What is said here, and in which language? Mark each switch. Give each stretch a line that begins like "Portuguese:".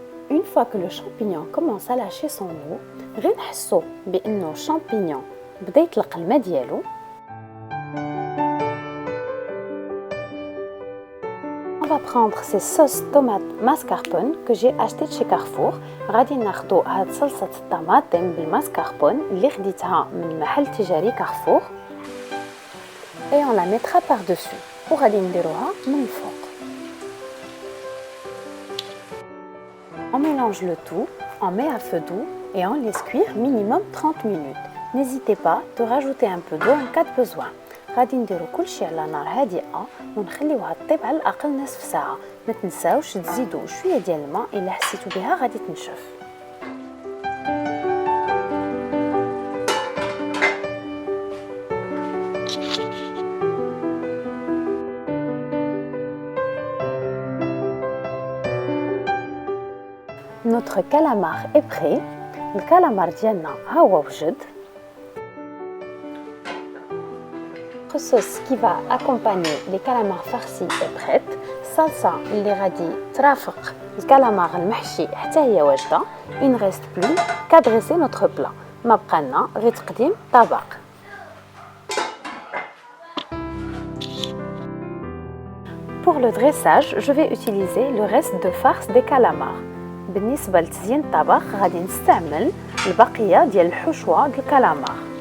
French: Une fois que le champignon commence à lâcher son eau,
Arabic: غير نحسوا بانه الشامبينيون بدا يطلق الماء ديالو.
French: On va prendre ces sauces tomates mascarpone que j'ai acheté chez Carrefour.
Arabic: غادي ناخذوا هاد صلصه الطماطم بالماسكاربون اللي خديتها من محل تجاري كارفور.
French: Et on la mettra par-dessus.
Arabic: وغادي نديروها من الفوق.
French: On mélange le tout, on met à feu doux et on laisse cuire minimum 30 minutes. N'hésitez pas de rajouter un peu d'eau en cas de besoin.
Arabic: غادي نديرو كلشي على نار هادئة ونخليوها تطيب على الأقل نصف ساعة. ما تنساوش تزيدوا شوية ديال الماء إلا حسيتوا بها غادي تنشف.
French: Notre calamar est prêt.
Arabic: Le calamar ديالنا ها هو وجد.
French: Notre sauce qui va accompagner les calamars farcis est prête.
Arabic: الصلصة اللي غادي ترافق الكالامار المحشي حتى هي واجدة.
French: Il ne reste plus qu'à dresser notre plat.
Arabic: ما بقى لنا غير تقديم طبق.
French: Pour le dressage, je vais utiliser le reste de farce des calamars.
Arabic: بالنسبة لتزيين الطبق غادي نستعمل البقية ديال الحشوة ديال الكالامار.